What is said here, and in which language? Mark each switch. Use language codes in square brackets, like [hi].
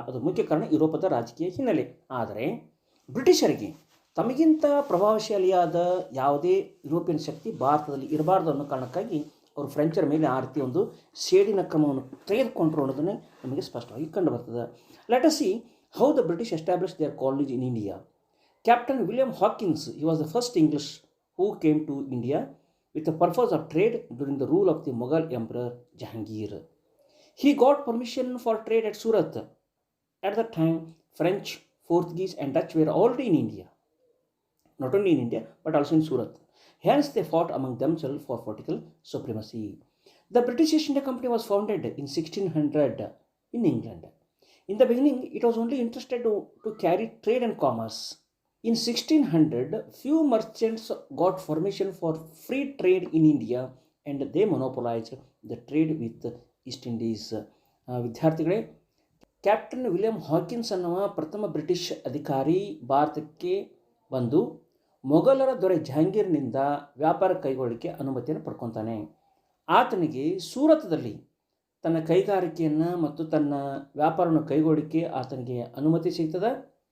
[kn] ಅದು ಮುಖ್ಯ ಕಾರಣ ಯುರೋಪದ ರಾಜಕೀಯ ಹಿನ್ನೆಲೆ. ಆದರೆ ಬ್ರಿಟಿಷರಿಗೆ ತಮಗಿಂತ ಪ್ರಭಾವಶಾಲಿಯಾದ ಯಾವುದೇ ಯುರೋಪಿಯನ್ ಶಕ್ತಿ ಭಾರತದಲ್ಲಿ ಇರಬಾರ್ದು ಅನ್ನೋ ಕಾರಣಕ್ಕಾಗಿ ಅವರು ಫ್ರೆಂಚರ ಮೇಲೆ ಆ ರೀತಿ ಒಂದು ಸೇಡಿನ ಕ್ರಮವನ್ನು ತೆಗೆದುಕೊಂಡ್ರು ಅನ್ನೋದನ್ನೇ ನಮಗೆ ಸ್ಪಷ್ಟವಾಗಿ ಕಂಡುಬರ್ತದೆ. [en] Let us see how the British establish their colonies in India. Captain William Hawkins, he was the first English who came to India with the purpose of trade during the rule of the Mughal Emperor Jahangir. He got permission for trade at Surat. At that time, French, Portuguese and Dutch were already in India. Not only in India, but also in Surat. Hence, they fought among themselves for political supremacy. The British East India Company was founded in 1600 in England. In the beginning, it was only interested to carry trade and commerce. In 1600, few merchants got permission for free trade in India and they monopolized the trade with East Indies. [kn] ವಿದ್ಯಾರ್ಥಿಗಳೇ, captain William Hawkins ಅನ್ನುವ ಪ್ರಥಮ British ಅಧಿಕಾರಿ ಭಾರತಕ್ಕೆ ಬಂದು ಮೊಘಲರ ದೊರೆ ಜಹಾಂಗೀರ್ನಿಂದ ವ್ಯಾಪಾರ ಕೈಗೊಳ್ಳಲಿಕ್ಕೆ ಅನುಮತಿಯನ್ನು ಪಡ್ಕೊತಾನೆ. ಆತನಿಗೆ ಸೂರತ್ದಲ್ಲಿ ತನ್ನ ಕೈಗಾರಿಕೆಯನ್ನು ಮತ್ತು ತನ್ನ ವ್ಯಾಪಾರವನ್ನು ಕೈಗೊಳ್ಳಲಿಕ್ಕೆ ಆತನಿಗೆ ಅನುಮತಿ ಸಿಗ್ತದೆ.